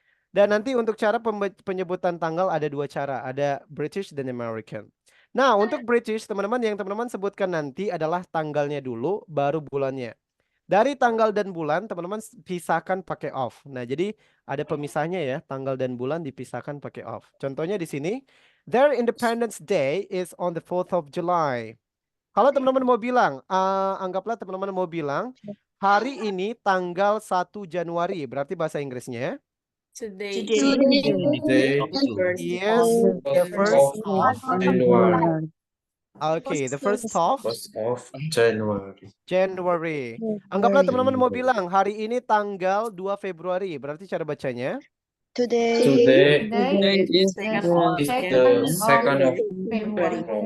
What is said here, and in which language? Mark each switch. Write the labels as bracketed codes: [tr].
[id] Dan nanti untuk cara penyebutan tanggal ada dua cara, ada British dan American. Nah, untuk British, teman-teman yang teman-teman sebutkan nanti adalah tanggalnya dulu, baru bulannya. Dari tanggal dan bulan, teman-teman pisahkan pakai off. Nah, jadi ada pemisahnya ya, tanggal dan bulan dipisahkan pakai off. Contohnya di sini, [en] their Independence Day is on the 4th of July. [id] Kalau teman-teman mau bilang, anggaplah teman-teman mau bilang, hari ini tanggal 1 Januari, berarti bahasa Inggrisnya. [en] Today Today is the first of January. Okay, the first of January. January. [id] Anggaplah teman-teman mau bilang hari ini tanggal 2 Februari. Berarti cara bacanya? [en] Today is the 2nd of February.